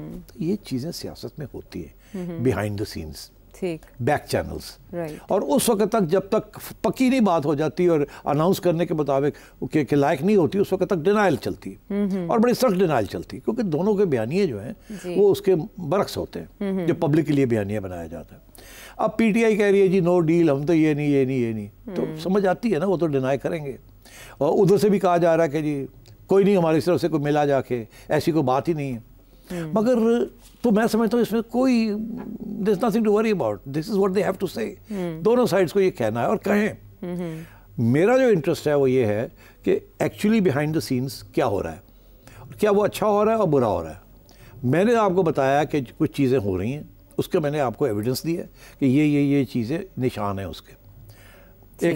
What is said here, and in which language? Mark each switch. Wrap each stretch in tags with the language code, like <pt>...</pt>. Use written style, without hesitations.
<hi>तो ये चीज़ें सियासत में होती है behind the scenes, back channels, और उस वक्त तक जब तक पक्की नहीं बात हो जाती और अनाउंस करने के मुताबिक के लायक नहीं होती, उस वक्त तक डिनाइल चलती है और बड़ी सख्त डिनाइल चलती है, क्योंकि दोनों के बयानिए जो हैं वो उसके बरक्स होते हैं जो पब्लिक के लिए बयानिया बनाया जाता है। अब पीटीआई कह रही है जी नो डील, हम तो ये नहीं, तो समझ आती है ना, वो तो डिनाई करेंगे। और उधर से भी कहा जा रहा है कि जी कोई नहीं, हमारी तरफ से कोई मिला जाके, ऐसी कोई बात ही नहीं है। मगर तो मैं समझता हूँ इसमें कोई</hi> <en>there's nothing to worry about, this is what they have to say।</en> <hi>दोनों साइड्स को ये कहना है और कहें। मेरा जो इंटरेस्ट है वो ये है कि एक्चुअली बिहाइंड द सीन्स क्या हो रहा है, क्या वो अच्छा हो रहा है और बुरा हो रहा है। मैंने आपको बताया कि कुछ चीज़ें हो रही हैं, उसके मैंने आपको एविडेंस दिया कि ये चीज़ें निशान हैं उसके।</hi>